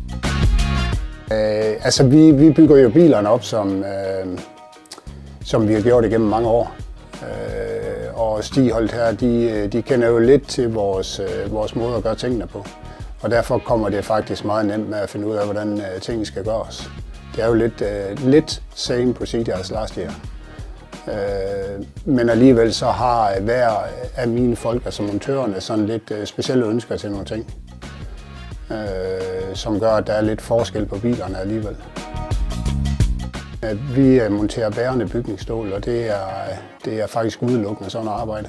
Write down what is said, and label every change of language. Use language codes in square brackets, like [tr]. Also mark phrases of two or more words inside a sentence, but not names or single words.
[da] Altså vi bygger jo bilerne op, som vi har gjort igennem mange år. Og Stiholt her, de kender jo lidt til vores måde at gøre tingene på. Og derfor kommer det faktisk meget nemt med at finde ud af, hvordan tingene skal gøres. Det er jo lidt [en] same procedure as last year. [da] Men alligevel så har hver af mine folk, altså montørerne, sådan lidt specielle ønsker til nogle ting, som gør, at der er lidt forskel på bilerne alligevel. Vi monterer bærende bygningsstål, og det er faktisk udelukkende sådan et arbejde.